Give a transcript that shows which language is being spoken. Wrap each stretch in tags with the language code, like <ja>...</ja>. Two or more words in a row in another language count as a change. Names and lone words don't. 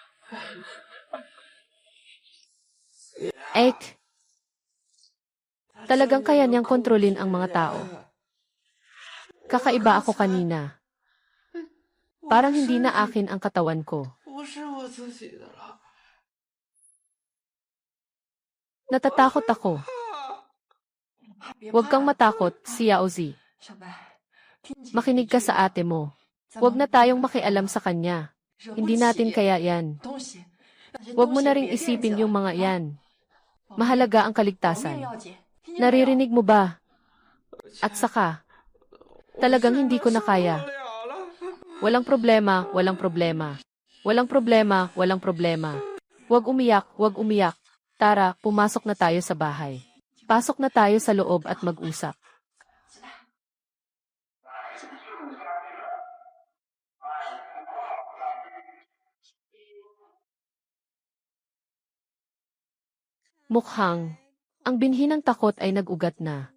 <tl>Ek, talagang kaya niyang kontrolin ang mga tao. Kakaiba ako kanina. Parang hindi na akin ang katawan ko.</tl> <zh>不是我自己的了。</zh> <tl>Natatakot ako. Huwag kang matakot, si Yaozi.</tl> <zh>小白，听姐姐</zh> <tl>Makinig ka sa ate mo. Huwag na tayong makialam sa kanya. Hindi natin kaya yan.</tl> <zh>东西，那些</zh> <tl>Huwag mo</tl> <zh>东西</zh> <tl>na ring</tl> <zh>别惦记</zh> <tl>isipin</tl> <zh>了</zh> <tl>yung mga yan. Mahalaga ang</tl> <zh>保命</zh> <tl>kaligtasan.</tl> <zh>要紧，听见没有？</zh> <tl>Naririnig mo ba? At saka, talagang hindi ko na kaya.</tl> <zh>受不了了。</zh> <tl>Walang problema, walang problema. Walang problema, walang problema. Huwag umiyak, huwag umiyak. Tara, pumasok na tayo sa bahay. Pasok na tayo sa loob at mag-usap. Mukhang, ang binhi ng takot ay nag-ugat na.</tl>